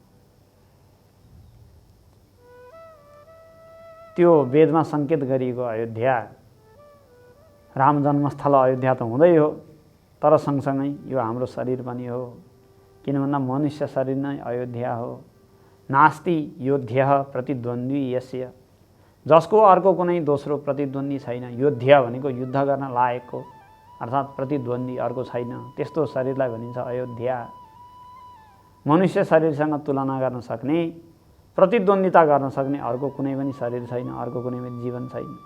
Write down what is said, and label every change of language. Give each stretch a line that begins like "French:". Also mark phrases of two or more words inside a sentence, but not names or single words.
Nepali: त्यो वेदमा सङ्केत गरिएको अयोध्या, राम जन्मस्थल अयोध्या त हुँदै हो, तर सँगसँगै यो हाम्रो शरीर पनि हो। किन भन्दा मनुष्य शरीर नै अयोध्या हो।
Sanskrit: नास्ति योध्यः प्रतिद्वन्द्वी यस्य,
Nepali: जसको अर्को कुनै दोस्रो प्रतिद्वन्द्वी छैन। योद्धा भनेको युद्ध गर्न लायकको, अर्थात् प्रतिद्वन्द्वी अर्को छैन, त्यस्तो शरीरलाई भनिन्छ अयोध्या। मनुष्य शरीरसँग तुलना गर्न सक्ने, प्रतिद्वन्द्विता गर्न सक्ने अर्को कुनै पनि शरीर छैन, अर्को कुनै पनि जीवन छैन।